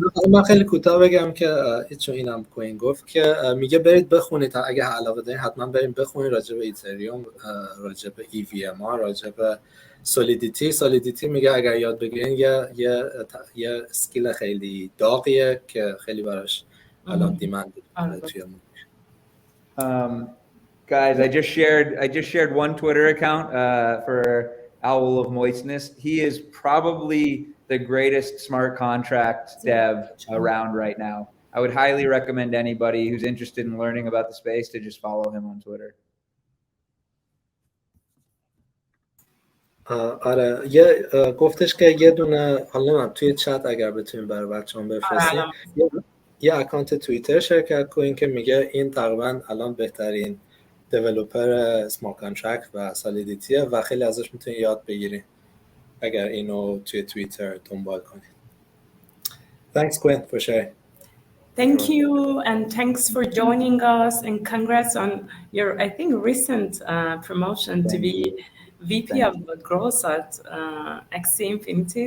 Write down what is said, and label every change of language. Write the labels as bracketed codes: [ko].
[fa] من خیلی کوتاه بگم که چون اینم کوین گفت که میگه برید بخونید، اگه علاقه دارین حتما برید بخونید راجع به ایتریوم، راجع به EVMR، راجع به سولیدیتی میگه اگر یاد بگیرین یه اسکیل خیلی داغیه که خیلی براش الان دیمند توی [en] Guys, I just shared one Twitter account for Owl of Moistness. He is probably the greatest smart contract dev around right now. I would highly recommend anybody who's interested in learning about the space to just follow him on Twitter. [fa] آره گفتش که یه دونه، حالا توی چت اگر بتونیم برای بچه‌ها بفرستیم، یه اکانت توییتر شرکت کنین که میگه این تقریبا الان بهترین دیولپر اسمارت کانترکت و سالیدیتیه و خیلی ازش میتونید یاد بگیرین اگر اینو توی توییتر دنبال کنید. [en] Thanks Quinn for sharing. Thank you, and thanks for joining us, and congrats on your, I think, recent promotion to be VP of Growth at XC Infinity.